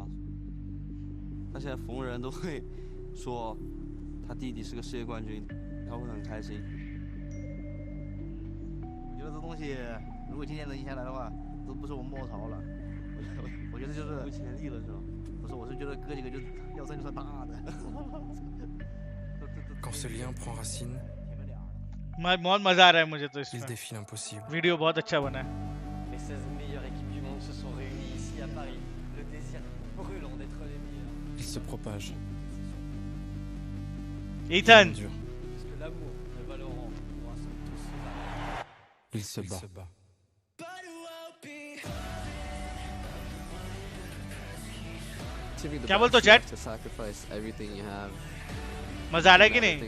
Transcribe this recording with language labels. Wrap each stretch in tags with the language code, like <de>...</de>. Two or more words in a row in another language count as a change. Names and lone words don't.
<zh>他现在逢人都会说他弟弟是个世界冠军，他会很开心。我觉得这东西，如果今天能赢下来的话，都不是我们末潮了。我觉得就是有潜力了是吧？不是，我是觉得哥几个就要算就算大的。</zh> <fr>Quand ce lien prend racine,</fr> <hi>बहुत मजा आ रहा है मुझे तो</hi> <fr>il</fr> <hi>इसमें</hi> <fr>défie l'impossible.</fr> <hi>वीडियो बहुत अच्छा बना है</hi> <fr>Les 16 meilleures équipes du monde se sont réunies ici à Paris. Le désir brûlant d'être les meilleurs. Il se propage, Ethan. Parce que l'amour de Valorant nous rassemble tous. Il se bat.</fr> <hi>क्या बोलते हो चैट?</hi> <en>To sacrifice everything you have.</en> <hi>मजा आ रहा है कि नहीं?</hi>